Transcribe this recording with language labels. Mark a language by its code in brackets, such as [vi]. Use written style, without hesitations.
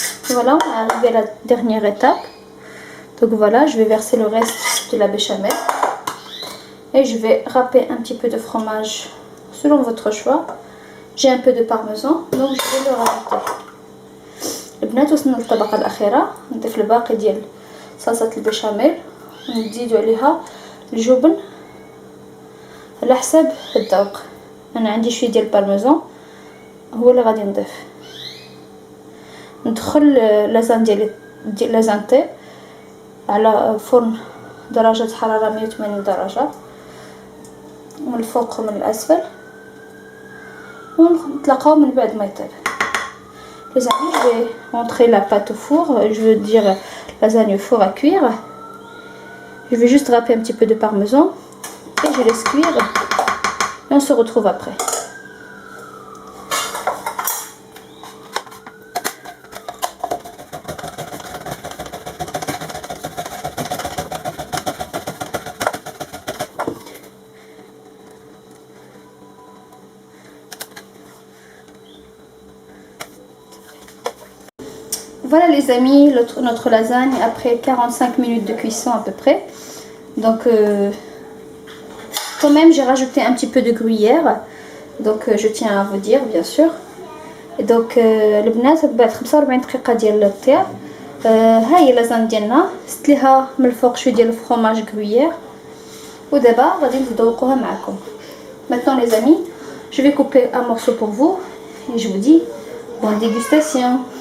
[fr] Voilà, on est arrivé à la dernière étape. Donc voilà, je vais verser le reste de la béchamel et je vais râper un petit peu de fromage selon votre choix. J'ai un peu de parmesan, donc je vais le rajouter. [ar] البنات وصلنا للطبقة الأخيرة. نضيف الباقي ديال صلصة البيشاميل ونزيدو عليها الجبن على حساب الذوق. أنا عندي شوية ديال البارميزان هو اللي غادي نضيف. ندخل لازان ديال لازانتي على فرن درجة حرارة 180 درجة من الفوق ومن الأسفل، ونتلاقاو من بعد ما يطيب. [fr] Les amis, je vais rentrer la pâte au four, je veux dire lasagne au four à cuire. Je vais juste râper un petit peu de parmesan et je laisse cuire et on se retrouve après. Voilà les amis, notre lasagne après 45 minutes de cuisson à peu près. Donc quand même j'ai rajouté un petit peu de gruyère. Donc je tiens à vous dire bien sûr. [ar] Et donc البنات بعد 45 دقيقة ديال الطياب ها هي اللازاني ديالنا. زدت ليها من الفوق شويه ديال الفرomage gruyère ودابا غادي نذوقوها معكم. [fr] Maintenant les amis, je vais couper un morceau pour vous et je vous dis bonne dégustation.